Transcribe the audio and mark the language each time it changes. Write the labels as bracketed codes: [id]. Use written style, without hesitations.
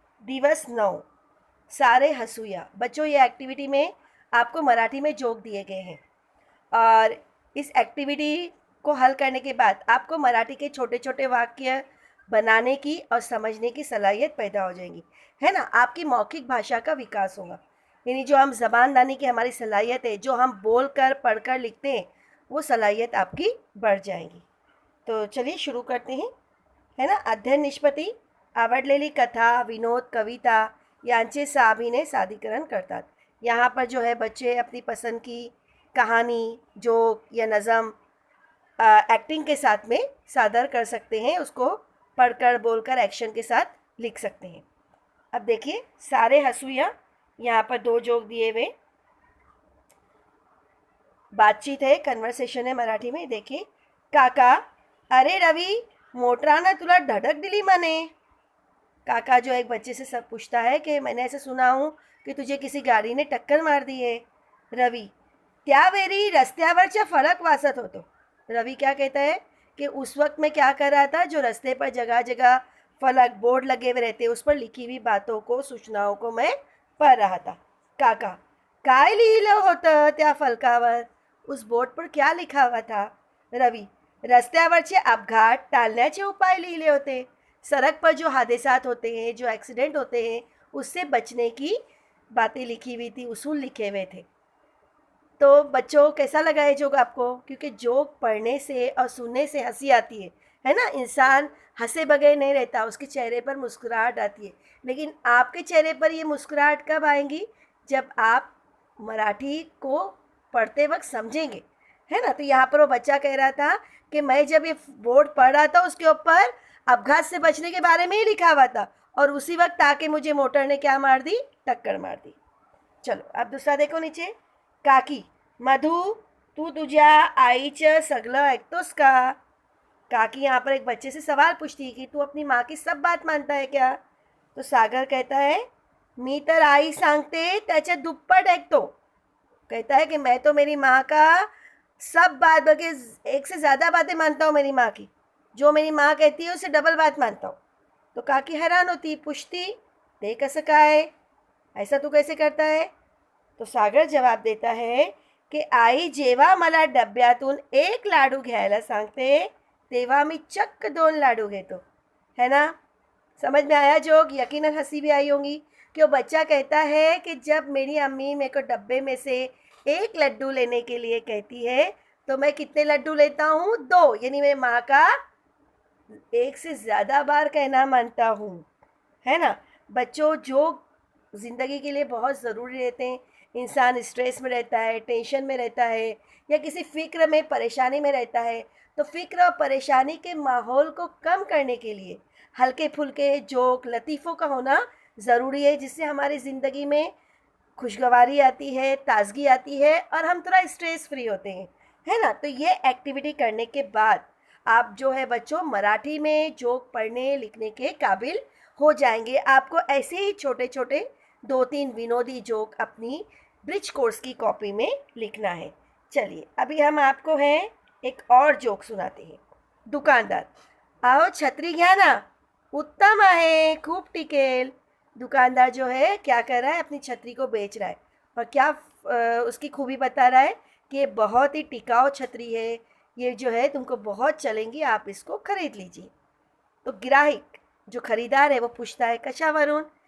[mr] दिवस 9, सारे हंसूया। [hi] बच्चों, ये एक्टिविटी में आपको मराठी में जोक दिए गए हैं और इस एक्टिविटी को हल करने के बाद आपको मराठी के छोटे छोटे वाक्य बनाने की और समझने की सलाहियत पैदा हो जाएगी, है ना। आपकी मौखिक भाषा का विकास होगा, यानी जो हम ज़बानदानी की हमारी सलाहियत है, जो हम बोल कर पढ़ कर लिखते हैं, वो सलाहियत आपकी बढ़ जाएगी। तो चलिए शुरू करते हैं, है ना। [mr] अध्ययन निष्पत्ती आवडलेली कथा, विनोद, कविता यांचे साभिनय सादरीकरण करतात। [hi] यहाँ पर जो है बच्चे अपनी पसंद की कहानी, जोक या नज़म एक्टिंग के साथ में सादर कर सकते हैं। उसको पढ़कर बोलकर एक्शन के साथ लिख सकते हैं। अब देखिए, [mr] सारे हंसुया, [hi] यहाँ पर 2 जोक दिए हुए। बातचीत है, कन्वर्सेशन है मराठी में। [mr] देखिए, काका, अरे रवि, मोटरानं तुला धडक दिली म्हणे। [hi] काका जो एक बच्चे से सब पूछता है कि मैंने ऐसा सुना हूँ कि तुझे किसी गाड़ी ने टक्कर मार दी है। [mr] रवि, त्यावेळी रस्त्यावरच्या फलक वाचत होतो। [hi] रवि क्या कहता है कि उस वक्त मैं क्या कर रहा था, जो रास्ते पर जगह जगह फलक, बोर्ड लगे हुए रहते, उस पर लिखी हुई बातों को, सूचनाओं को मैं पढ़ रहा था। [mr] काका, काय लिहिलं होतं त्या फलकावर? [hi] उस बोर्ड पर क्या लिखा हुआ था? [mr] रवि, रस्त्यावरचे अपघात टाळण्याचे उपाय लिहिले होते। [hi] सड़क पर जो हादसात होते हैं, जो एक्सीडेंट होते हैं, उससे बचने की बातें लिखी हुई थी, उसूल लिखे हुए थे। तो बच्चों, कैसा लगा ये जोक आपको? क्योंकि जोक पढ़ने से और सुनने से हंसी आती है ना। इंसान हंसे बगैर नहीं रहता, उसके चेहरे पर मुस्कुराहट आती है। लेकिन आपके चेहरे पर ये मुस्कुराहट कब आएंगी? जब आप मराठी को पढ़ते वक्त समझेंगे, है ना। तो यहाँ पर वो बच्चा कह रहा था कि मैं जब ये बोर्ड पढ़ रहा था, उसके ऊपर अपघात से बचने के बारे में ही लिखा हुआ था, और उसी वक्त आके मुझे मोटर ने क्या मार दी? टक्कर मार दी। चलो अब दूसरा देखो नीचे। [mr] काकी, मधु, तू तुझ्या आईचं सगळं ऐकतोस का? [hi] काकी यहाँ पर एक बच्चे से सवाल पूछती है कि तू अपनी माँ की सब बात मानता है क्या? तो सागर कहता है, [mr] मी तर आई सांगते त्याच्या दुप्पट ऐकतो। [hi] कहता है कि मैं तो मेरी माँ का सब बात, बल्कि एक से ज़्यादा बातें मानता हूँ मेरी माँ की। जो मेरी माँ कहती है उससे डबल बात मानता हूँ। तो काकी हैरान होती, पूछती, [mr] ते कसं काय? [hi] ऐसा तू कैसे करता है? तो सागर जवाब देता है की [mr] आई जेव्हा मला डब्यातून 1 लाडू घ्यायला सांगते, तेव्हा मी चक्क 2 लाडू घेतो, [hi] है ना। समझ में आया जोक? यकीनन हंसी भी आई होंगी कि वो बच्चा कहता है कि जब मेरी अम्मी मेरे को डब्बे में से 1 लड्डू लेने के लिए कहती है, तो मैं कितने लड्डू लेता हूँ? 2, यानी मैं माँ का 1 से ज़्यादा बार कहना मानता हूँ, है ना। बच्चों, जो ज़िंदगी के लिए बहुत ज़रूरी रहते हैं, इंसान स्ट्रेस में रहता है, टेंशन में रहता है, या किसी फ़िक्र में, परेशानी में रहता है, तो फ़िक्र और परेशानी के माहौल को कम करने के लिए हल्के फुल्के जोक, लतीफ़ों का होना ज़रूरी है, जिससे हमारी ज़िंदगी में खुशगवारी आती है, ताज़गी आती है और हम थोड़ा स्ट्रेस फ्री होते हैं, है ना। तो ये एक्टिविटी करने के बाद आप जो है बच्चों, मराठी में जोक पढ़ने लिखने के काबिल हो जाएंगे। आपको ऐसे ही छोटे छोटे 2-3 विनोदी जोक अपनी ब्रिज कोर्स की कॉपी में लिखना है। चलिए अभी हम आपको है एक और जोक सुनाते हैं। [mr] दुकानदार, आओ छत्री घ्या ना, उत्तम आहे, खूब टिकेल। [hi] दुकानदार जो है क्या कर रहा है? अपनी छतरी को बेच रहा है, और क्या उसकी खूबी बता रहा है कि ये बहुत ही टिकाऊ छतरी है, ये जो है तुमको बहुत चलेंगी, आप इसको खरीद लीजिए। तो ग्राहक जो खरीदार है वो पूछता है, [mr] कशावरून?